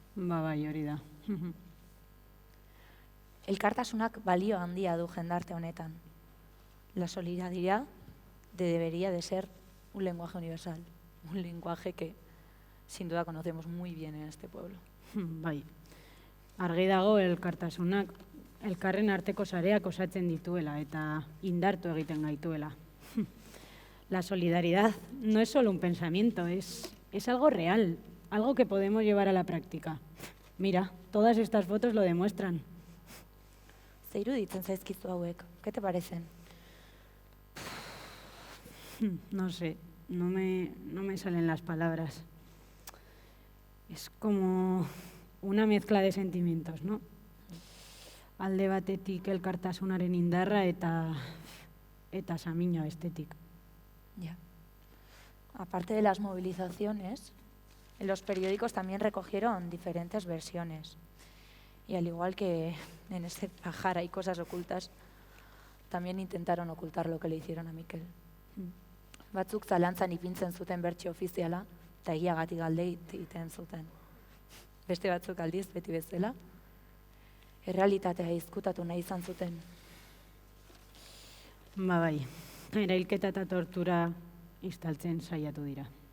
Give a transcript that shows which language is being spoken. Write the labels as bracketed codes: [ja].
[eu] Bai, hori da. Elkartasunak balio handia du jendarte honetan. [es] La solidaridad debería de ser un lenguaje universal, un lenguaje que sin duda conocemos muy bien en este pueblo. [eu] Bai, argi dago elkartasunak elkarren arteko sareak osatzen dituela eta indartu egiten gaituela. [es] La solidaridad no es solo un pensamiento, es algo real, algo que podemos llevar a la práctica. Mira, todas estas fotos lo demuestran. [eu] Ze iruditzen zaizkizu hauek, [es] ¿qué te parecen? No sé, no me salen las palabras. Es como una mezcla de sentimientos, ¿no? [eu] Alde batetik elkartasunaren indarra eta samina estetik. [es] Ya. Aparte de las movilizaciones, en los periódicos también recogieron diferentes versiones. Y al igual que en este pajar hay cosas ocultas, también intentaron ocultar lo que le hicieron a Mikel. [eu] Batzuk zalantzan ipintzen zuten bertsio ofiziala, eta egiagatik galde egiten zuten. Beste batzuk aldiz, beti bezala, errealitatea izkutatu nahi izan zuten. Bai, erailketa eta tortura istaltzen saiatu dira.